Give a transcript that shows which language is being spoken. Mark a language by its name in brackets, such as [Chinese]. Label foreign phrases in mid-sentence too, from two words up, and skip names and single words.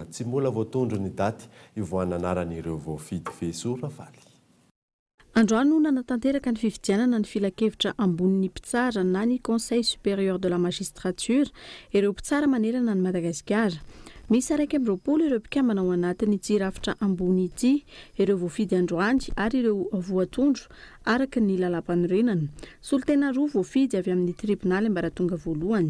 [Malagasy] Tsy mbola voatondro ny daty ivoahana anaran'ireo voafidy Feso Ravaly. Androany nanatanteraka ny fifidianana ny filakevitra ambonin'ny mpitsara na ny [French] Conseil supérieur de la magistrature [Malagasy] ireo mpitsara manerana ny Madagasikara. Misy 220 ireo mpikambana ao anatin'ny jirafitra ambony ity, ireo voafidy androany ary ireo voatondro araka ny lalam-panorenana. Solitena 2 voafidy avy amin'ny tribonaly ambaratonga voalohany.